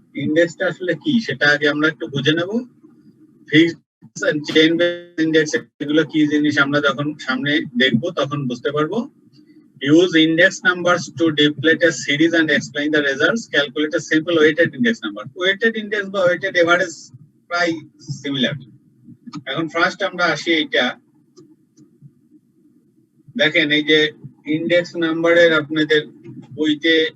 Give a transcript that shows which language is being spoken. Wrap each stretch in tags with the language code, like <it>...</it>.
<bn>ইন্ডেক্সটা আসলে কি সেটা আগে আমরা একটু বুঝে নেব। Fixed and chain base index এগুলো কি জিনিস আমরা যখন সামনে দেখবো তখন বুঝতে পারবো।</bn> <en>Use index numbers to deflate a series and explain the results. Calculate a simple weighted index number.</en> <bn>Weighted index বা weighted average প্রায় সিমিলার। এখন ফার্স্ট আমরা আসি এইটা দেখেন, এই যে ইন্ডেক্স নাম্বারের আপনাদের বইতে</bn>